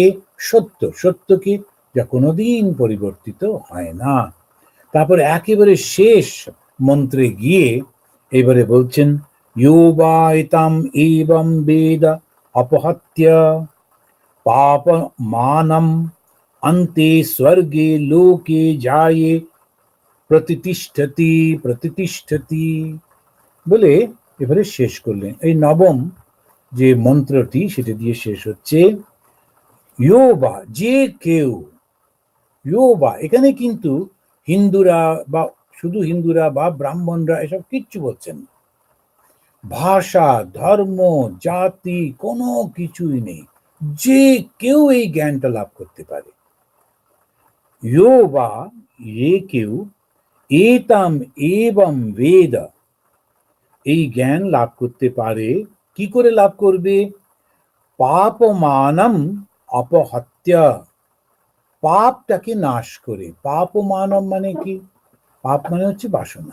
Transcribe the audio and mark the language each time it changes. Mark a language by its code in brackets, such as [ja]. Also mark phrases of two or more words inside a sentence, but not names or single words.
[bn] সত্য। সত্যকে যা কোনোদিন পরিবর্তিত হয় না। তারপর একেবারে শেষ মন্ত্রে গিয়ে এবারে বলছেন [sa] ইয়োবায়তাম এবম বেদ অপহত্য পাপ মানম अन्ते स्वर्गे लोके जाये প্রতিতিষ্ঠতি প্রতিতিষ্ঠতি [bn] বলে এবারে শেষ করলেন। এই নবম যে মন্ত্রটি সেটা দিয়ে শেষ হচ্ছে ইয়োবা, যে কেউ, ইয়োবা এখানে কিন্তু হিন্দুরা বা শুধু হিন্দুরা বা ব্রাহ্মণরা এসব কিচ্ছু বলছেন না, ভাষা ধর্ম জাতি কোনো কিছুই নেই, যে কেউ এই জ্ঞানটা লাভ করতে পারে। [sa] यो वा, [bn] ये কেউ, [sa] এতাম এবং বেদ, [bn] এই জ্ঞান লাভ করতে পারে। কি করে লাভ করবে? [sa] পাপমানম অপহত্য, [bn] পাপটাকে নাশ করে। পাপমানম মানে কি? পাপ মানে হচ্ছে বাসনা।